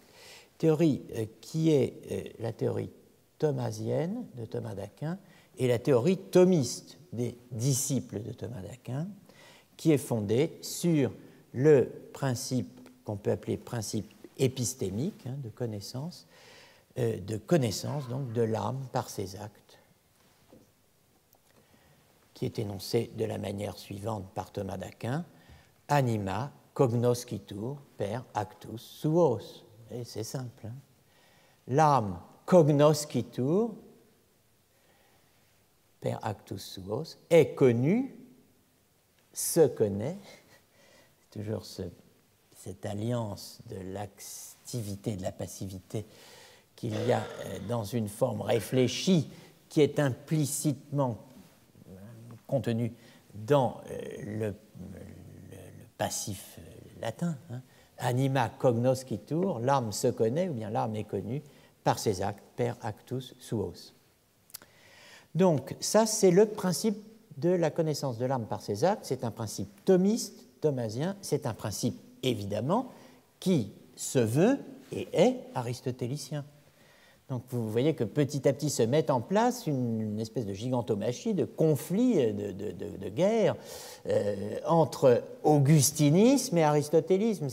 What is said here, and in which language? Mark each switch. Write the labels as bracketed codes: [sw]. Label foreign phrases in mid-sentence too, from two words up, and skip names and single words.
[fr] Théorie qui est la théorie thomasienne de Thomas d'Aquin et la théorie thomiste des disciples de Thomas d'Aquin, qui est fondée sur le principe qu'on peut appeler principe épistémique, hein, de connaissance donc de l'âme par ses actes, qui est énoncé de la manière suivante par Thomas d'Aquin: [la] anima cognoscitur per actus suos. [fr] Et c'est simple. Hein. L'âme [la] cognoscitur per actus suos [fr] est connue, se connaît, toujours cette alliance de l'activité et de la passivité qu'il y a dans une forme réfléchie qui est implicitement contenue dans le passif latin. Hein. [la] Anima cognoscitur, [fr] l'âme se connaît, ou bien l'âme est connue par ses actes, [la] per actus suos. [fr] Donc ça, c'est le principe de la connaissance de l'âme par ses actes. C'est un principe thomiste, thomasien, c'est un principe évidemment qui se veut et est aristotélicien. Donc vous voyez que petit à petit se met en place une espèce de gigantomachie, de conflit, de guerre entre augustinisme et aristotélisme.